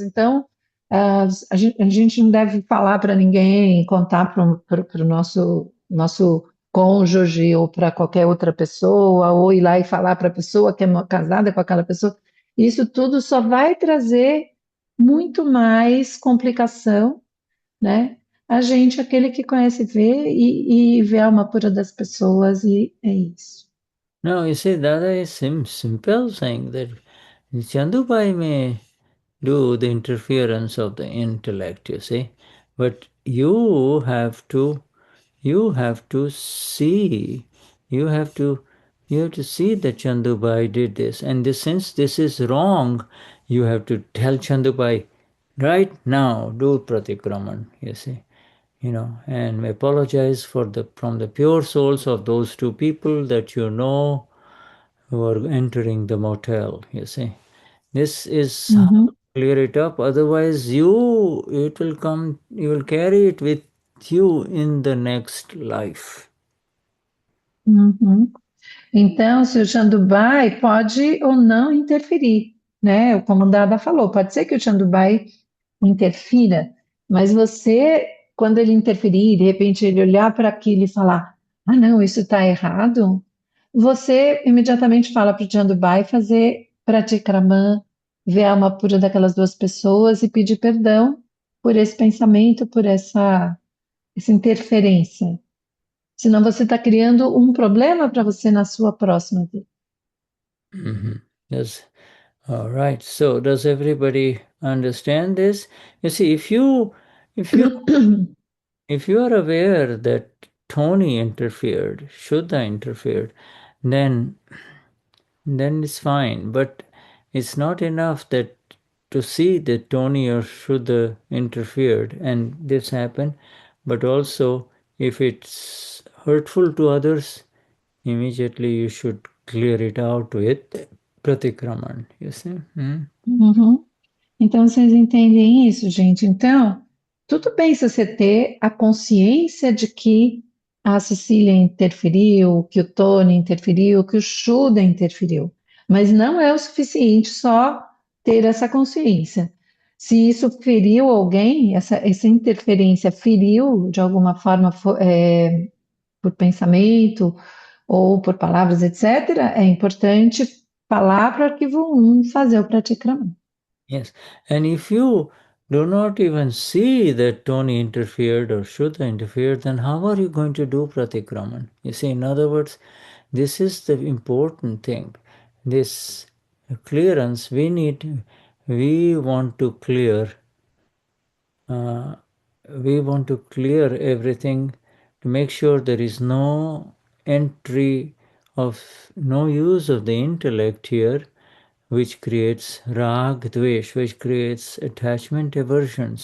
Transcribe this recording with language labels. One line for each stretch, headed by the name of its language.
Portuguese: Então, a gente não deve falar para ninguém, contar para o nosso cônjuge ou para qualquer outra pessoa, ou ir lá e falar para a pessoa que é casada com aquela pessoa. Isso tudo só vai trazer muito mais complicação, né? A gente, aquele que conhece, vê e vê a alma pura das pessoas, e é isso.
English: No, you see, Dada is simple saying that Chandubai may do the interference of the intellect, you see, but you have to see, you have to see that Chandubai did this, and since this is wrong, you have to tell Chandubai right now, do pratikraman, you see, and apologize from the pure souls of those two people that who are entering the motel, you see. This is how Uhum, to clear it up. Otherwise, you will carry it with you in the next life. uhum.
Portuguese: Então, se o Chandubai pode ou não interferir, né? Como a Dada falou, pode ser que o Chandubai interfira, mas você, quando ele interferir, de repente ele olhar para aquilo e falar, ah, não, isso está errado, você imediatamente fala para o Chandubai fazer pratikraman, ver a alma pura daquelas duas pessoas e pedir perdão por esse pensamento, por essa interferência. Senão você está criando um problema para você na sua próxima vida.
English: Yes. All right. So does everybody understand this? You see, if you are aware that Tony interfered, Shuddha interfered, then it's fine. But it's not enough that to see that Tony or Shuddha interfered and this happened, but also if it's hurtful to others, immediately you should clear it out with pratikraman. You see? Uhum.
Portuguese: Então, vocês entendem isso, gente? Então, tudo bem se você ter a consciência de que a Cecília interferiu, que o Tony interferiu, que o Shuda interferiu, mas não é o suficiente só ter essa consciência. Se isso feriu alguém, essa interferência feriu de alguma forma por pensamento ou por palavras, etc., é importante falar para o arquivo 1 fazer o pratikraman.
English: Yes. And if you do not even see that Tony interfered or Shuddha interfered, then how are you going to do Pratikraman? You see, in other words, this is the important thing. This clearance, we want to clear, we want to clear everything to make sure there is no entry of, no use of the intellect here, which creates rag, dvesh, which creates attachment, aversion.